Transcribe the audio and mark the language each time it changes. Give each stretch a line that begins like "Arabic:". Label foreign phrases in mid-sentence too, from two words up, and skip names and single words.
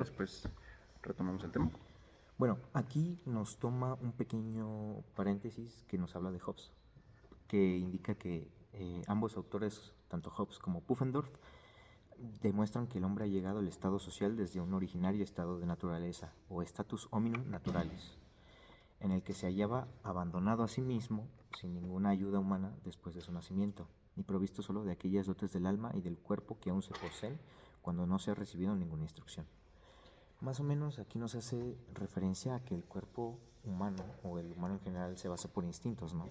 Spanish: y después retomamos el tema? Bueno, aquí nos toma un pequeño paréntesis que nos habla de Hobbes, que indica que ambos autores, tanto Hobbes como Pufendorf, demuestran que el hombre ha llegado al estado social desde un originario estado de naturaleza, o
Latin: status hominum naturalis,
Spanish: en el que se hallaba abandonado a sí mismo, sin ninguna ayuda humana después de su nacimiento, y provisto solo de aquellas dotes del alma y del cuerpo que aún se poseen cuando no se ha recibido ninguna instrucción. Más o menos aquí nos hace referencia a que el cuerpo humano, o el humano en general, se basa por instintos, ¿no?